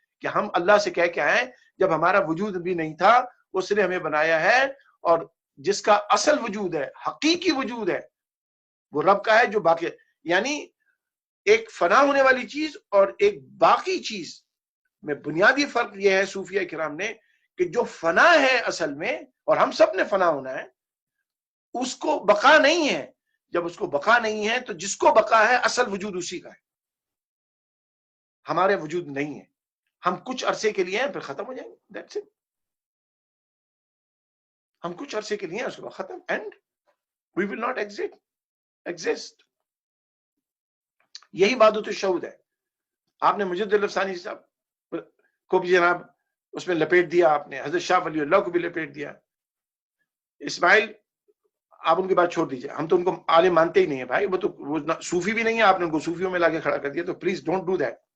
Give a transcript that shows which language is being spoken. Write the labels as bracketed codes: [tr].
[ur] کہ ہم اللہ سے کہہ کے آئیں جب ہمارا وجود بھی نہیں تھا اس نے ہمیں بنایا ہے، اور جس کا اصل وجود ہے، حقیقی وجود ہے، وہ رب کا ہے جو باقی، یعنی ایک فنا ہونے والی چیز اور ایک باقی چیز میں بنیادی فرق یہ ہے صوفیہ کرام نے کہ جو فنا ہے اصل میں، اور ہم سب نے فنا ہونا ہے، اس کو بقا نہیں ہے. جب اس کو بقا نہیں ہے تو جس کو بقا ہے اصل وجود اسی کا ہے. ہمارے وجود نہیں ہے، ہم کچھ عرصے کے لیے ہیں پھر ختم ہو جائیں گے. [en] That's it. [ur] ہم کچھ عرصے کے لیے ہیں، اس کے بعد ختم. [en] And we will not exist. [ur] یہی وحدت الشہود ہے. آپ نے مجد الافسانی صاحب کو بھی جناب اس میں لپیٹ دیا، آپ نے حضرت شاہ ولی اللہ کو بھی لپیٹ دیا. اسماعیل آپ ان کی بات چھوڑ دیجئے، ہم تو ان کو عالم مانتے ہی نہیں ہیں بھائی، وہ تو وہ صوفی بھی نہیں ہے، آپ نے ان کو صوفیوں میں لا کے کھڑا کر دیا. تو [en] Please don't do that.